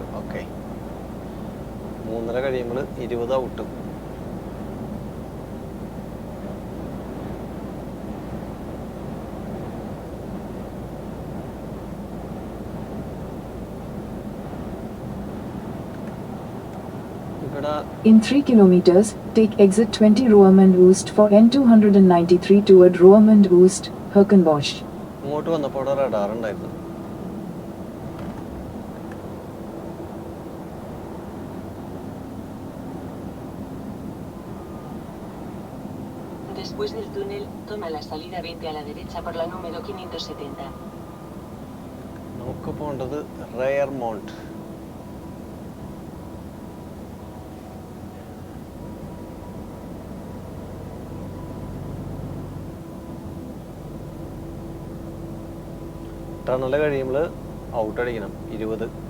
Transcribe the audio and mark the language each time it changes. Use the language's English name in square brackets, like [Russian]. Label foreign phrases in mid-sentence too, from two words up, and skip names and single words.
[Malayalam] ഓക്കെ, 3:30 കഴിയുമ്പോൾ 20 ഔട്ട്. [English] In 3 kilometers, take exit 20 Roermond Oost for N293 toward Roermond Oost, Herkenbosch. [Malayalam] ഇങ്ങോട്ട് വന്നപ്പോൾ അവിടെ റഡാർ ഉണ്ടായിരുന്നു. [Spanish] Después del túnel, toma la salida 20 a la derecha por la número 570. [Malayalam] നമുക്ക് പോകേണ്ടത് റോയർമൗണ്ട്. ടണൽ കഴിയുമ്പോൾ ഔട്ട് അടിക്കണം 20.